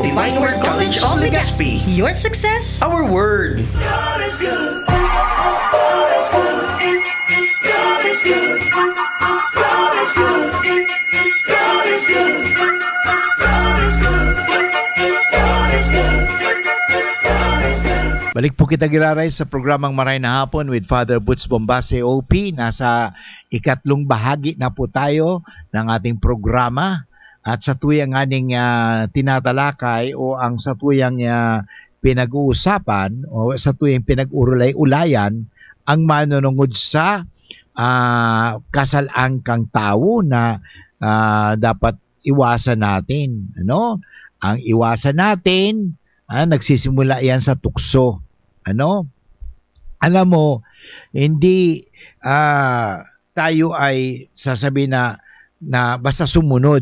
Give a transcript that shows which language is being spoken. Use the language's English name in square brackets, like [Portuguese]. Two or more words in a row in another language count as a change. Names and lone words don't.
[English] Divine Word College of Legazpi. Your success, our word. God is good. God is good. God is good. God is good. God is good. God is good. God is good. [Bikol] Balik po kita giraray sa programang Maray na Hapon with Father Butz Bombase OP. [Filipino] Nasa ikatlong bahagi na po tayo ng ating programa. At sa tuyang aning tinatalakay o ang sa tuyang pinag-uusapan o sa tuyang pinag-urulay-ulayan ang manunungod sa kasalangkang tao na dapat iwasan natin. Ano? Ang iwasan natin, nagsisimula yan sa tukso. Ano? Alam mo, hindi tayo ay sasabihin na basta sumunod.